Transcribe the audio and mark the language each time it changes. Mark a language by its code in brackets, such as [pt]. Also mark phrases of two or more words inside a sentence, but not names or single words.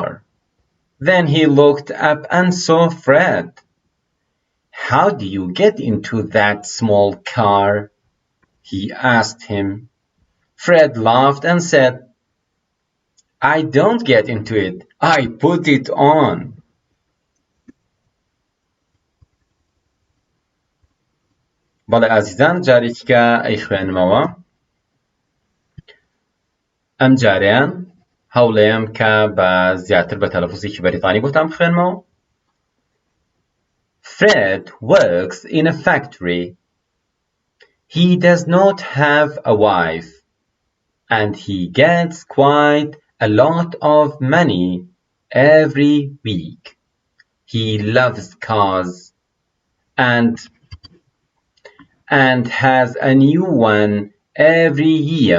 [en] Then he looked up and saw Fred. "How do you get into that small car?" he asked him. Fred laughed and said, "I don't get into it. I put it on." [ckb] بەڵێ ئازیزان جارێکیکە ئەی خوێنمەوە. ئەم جاریان هەوڵەیەم کە بە زیاتر بە تەلەفوزێکی بەریتانی بۆتان بخوێنمەوە. [en] Fred works in a factory. He does not have a wife, and he gets quite a lot of money every week. He loves cars and has a new one every year.